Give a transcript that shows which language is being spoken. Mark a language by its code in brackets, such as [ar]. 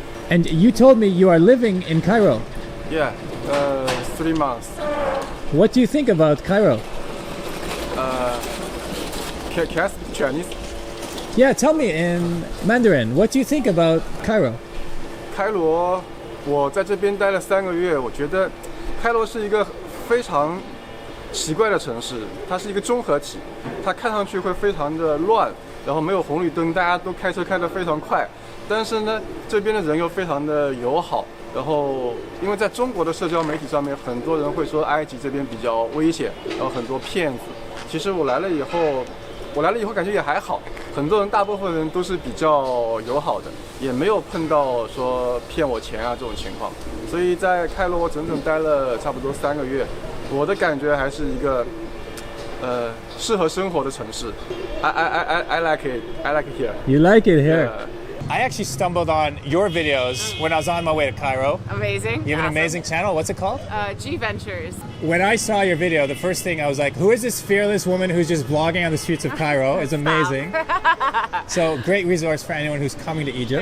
[en] And you told me you are living in Cairo. Yeah. 3 months. What do you think about Cairo? Can I speak Chinese? Yeah, tell me in Mandarin. What do you think about Cairo? [zh] 开罗，我在这边待了3个月，我觉得开罗是一个非常奇怪的城市，它是一个综合体，它看上去会非常的乱，然后没有红绿灯，大家都开车开得非常快，但是呢，这边的人又非常的友好。然后，因为在中国的社交媒体上面，很多人会说埃及这边比较危险，然后很多骗子。其实我来了以后感觉也还好，很多人大部分人都是比较友好的，也没有碰到说骗我钱啊这种情况。所以在开罗我整整待了差不多3个月，我的感觉还是一个适合生活的城市。 [en] I like it. I like it here. You like it here? Yeah. I actually stumbled on your videos when I was on my way to Cairo. Amazing. You have an Awesome. amazing channel. What's it called? G Ventures. When I saw your video, the first thing I was like, who is this fearless woman who's just vlogging on the streets of Cairo? It's amazing. So great resource for anyone who's coming to Egypt.